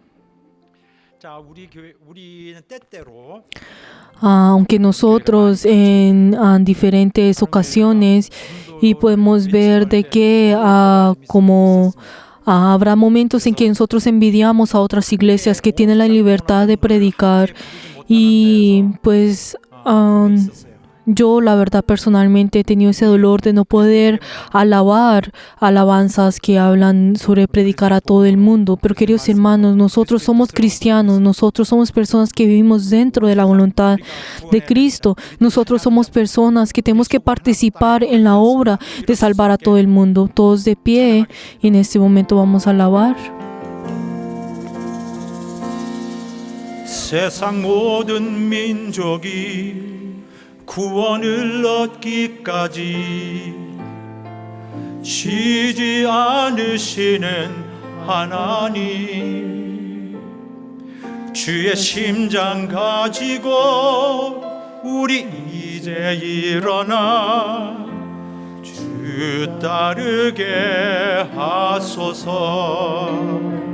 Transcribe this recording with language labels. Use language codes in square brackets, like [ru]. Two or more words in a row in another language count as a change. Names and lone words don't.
[es] Aunque nosotros en diferentes ocasiones y podemos ver de que como habrá momentos en que nosotros envidiamos a otras iglesias que tienen la libertad de predicar y pues Yo, la verdad, personalmente he tenido ese dolor de no poder alabar alabanzas que hablan sobre predicar a todo el mundo. Pero queridos hermanos, nosotros somos cristianos, nosotros somos personas que vivimos dentro de la voluntad de Cristo. Nosotros somos personas que tenemos que participar en la obra de salvar a todo el mundo. Todos de pie, y en este momento vamos a alabar. [ko] 세상 모든 민족이 구원을 얻기까지 쉬지 않으시는 하나님, 주의 심장 가지고 우리 이제 일어나 주 따르게 하소서.